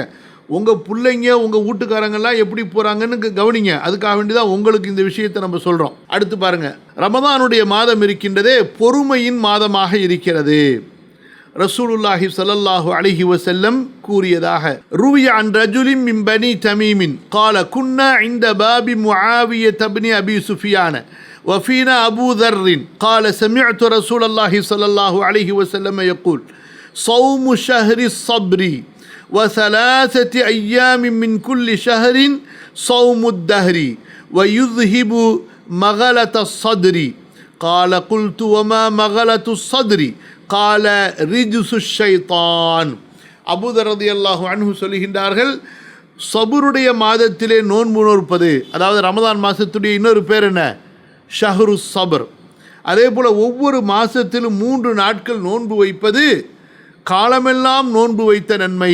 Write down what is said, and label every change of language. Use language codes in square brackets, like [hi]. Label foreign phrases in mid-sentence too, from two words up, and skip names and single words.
[ta] உங்கள் பிள்ளைங்க உங்கள் வீட்டுக்காரங்கெல்லாம் எப்படி போகிறாங்கன்னு கவனிங்க. அதுக்காக வேண்டி தான் உங்களுக்கு இந்த விஷயத்தை நம்ம சொல்கிறோம். அடுத்து பாருங்கள், ரமதானுடைய மாதம் இருக்கின்றதே பொறுமையின் மாதமாக இருக்கிறது. [ar] رسول الله صلى الله عليه وسلم கூறியதாக, روي عن رجل من بني تميم قال كنا عند باب معاوية بن أبي سفيان وفينا أبو ذر قال سمعت رسول الله صلى الله عليه وسلم يقول صوم شهر الصبر وثلاثة أيام من كل شهر صوم الدهر ويذهب مغلة الصدر قال قلت وما مغلة الصدر قال رجس الشيطان. [ta] அபூதர் [ar] رضي الله عنه [ta] சொல்லுகின்றார்கள், சபுருடைய மாதத்திலே நோன்பு நோற்பது, அதாவது ரமதான் மாதத்துடைய இன்னொரு பேர் என்ன? [ar] شهر الصبر. [ta] அதே போல் ஒவ்வொரு மாதத்திலும் 3 நாட்கள் நோன்பு வைப்பது காலமெல்லாம் நோன்பு வைத்த நன்மை.